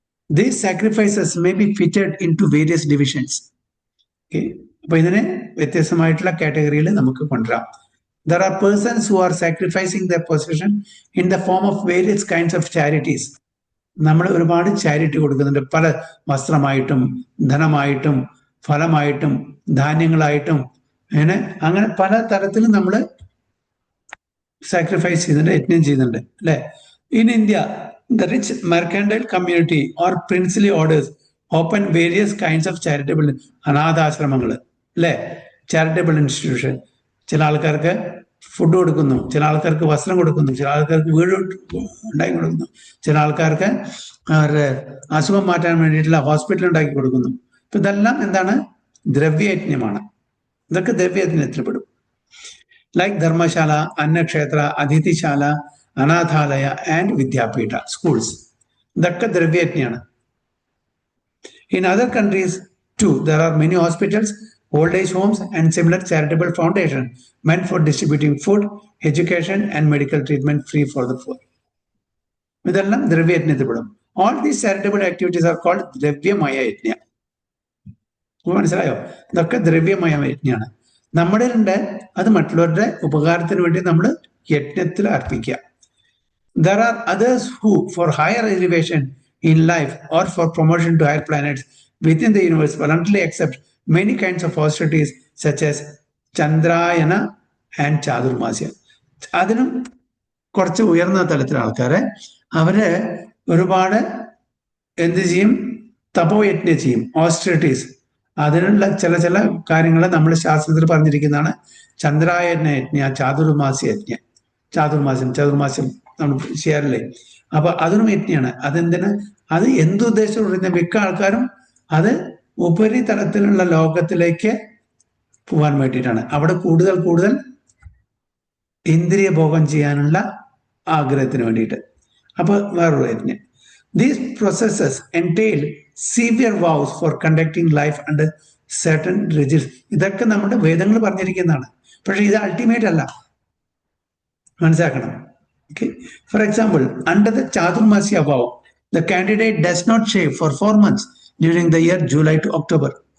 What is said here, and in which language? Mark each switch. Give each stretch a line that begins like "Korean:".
English: These sacrifices may be fitted into various divisions. Okay.
Malayalam: അപ്പൊ ഇതിനെ വ്യത്യസ്തമായിട്ടുള്ള കാറ്റഗറിയിൽ നമുക്ക് കൊണ്ടുവരാം.
English: There are persons who are sacrificing their possession in the form of various kinds of charities.
Malayalam: നമ്മൾ ഒരുപാട് charity കൊടുക്കുന്നുണ്ട്, പല വസ്ത്രമായിട്ടും ധനമായിട്ടും ഫലമായിട്ടും ധാന്യങ്ങളായിട്ടും അങ്ങനെ പല തരത്തിലും നമ്മൾ സാക്രിഫൈസ് ചെയ്യുന്നുണ്ട്, യജ്ഞം ചെയ്യുന്നുണ്ട് അല്ലെ.
English: In India, the rich mercantile community or princely orders open various kinds of charitable
Malayalam: അനാഥാശ്രമങ്ങൾ അല്ലെ,
English: Charitable institution.
Malayalam: ചില ആൾക്കാർക്ക് ഫുഡ് കൊടുക്കുന്നു, ചില ആൾക്കാർക്ക് വസ്ത്രം കൊടുക്കുന്നു, ചില ആൾക്കാർക്ക് വീട് ഉണ്ടാക്കി കൊടുക്കുന്നു, ചില ആൾക്കാർക്ക് അവരുടെ അസുഖം മാറ്റാൻ വേണ്ടിയിട്ടുള്ള ഹോസ്പിറ്റൽ ഉണ്ടാക്കി കൊടുക്കുന്നു. അപ്പൊ ഇതെല്ലാം എന്താണ്? ദ്രവ്യയജ്ഞമാണ്. ഇതൊക്കെ ദ്രവ്യയജ്ഞത്തിൽ പെടും. Like Dharamshala, അന്നക്ഷേത്ര, അതിഥിശാല, അനാഥാലയ and Vidyapeetha, schools, ഇതൊക്കെ ദ്രവ്യയജ്ഞയാണ്.
English: In other countries too, there are many hospitals, old age homes and similar charitable foundations meant for distributing food, education and medical treatment free for the poor.
Malayalam: ഇതെല്ലാം ദ്രവ്യയജ്ഞത്തിൽ പെടും.
English: All these charitable activities are called ദ്രവ്യമയ യജ്ഞ.
Malayalam: മനസ്സിലായോ? ഇതൊക്കെ ദ്രവ്യമയ യജ്ഞമാണ്. നമ്മുടെ ഉണ്ട് അത് മറ്റുള്ളവരുടെ ഉപകാരത്തിന് വേണ്ടി നമ്മൾ യജ്ഞത്തിൽ അർപ്പിക്കുക.
English: There are others who, for higher elevation in life or for promotion to higher planets within the universe, voluntarily accept many kinds of austerities such as Chandrayana and Chadurmasya.
Malayalam: അതിനും കുറച്ച് ഉയർന്ന തലത്തിലെ ആൾക്കാരെ അവര് ഒരുപാട് എന്ത് ചെയ്യും? തപോയജ്ഞം ചെയ്യും, ഓസ്റ്ററിറ്റീസ്. അതിനുള്ള ചില കാര്യങ്ങൾ നമ്മൾ ശാസ്ത്രത്തിൽ പറഞ്ഞിരിക്കുന്നതാണ്. ചന്ദ്രായന യജ്ഞ, ചാതുർമാസ്യ യജ്ഞ, ചാതുർമാസ്യം നമ്മൾ ചെയ്യാറില്ലേ? അപ്പൊ അതിനും യജ്ഞയാണ്. അതെന്തിന്? അത് എന്തുദ്ദേശത്തോടെ മിക്ക ആൾക്കാരും അത് ഉപരിതലത്തിലുള്ള ലോകത്തിലേക്ക് പോകാൻ വേണ്ടിയിട്ടാണ്. അവിടെ കൂടുതൽ ഇന്ദ്രിയ ഭോഗം ചെയ്യാനുള്ള ആഗ്രഹത്തിന് വേണ്ടിയിട്ട്. അപ്പൊ വേറൊരു യജ്ഞം.
English: These processes entail severe vows for conducting life under certain regimes.
Malayalam: ഇതൊക്കെ നമ്മുടെ വേദങ്ങൾ പറഞ്ഞിരിക്കുന്നതാണ്. പക്ഷെ ഇത് അൾട്ടിമേറ്റ് അല്ല, മനസ്സിലാക്കണം.
English: Okay. For example, under the Chaturmasya vow, the candidate does not shave for 4 months during the year July to October.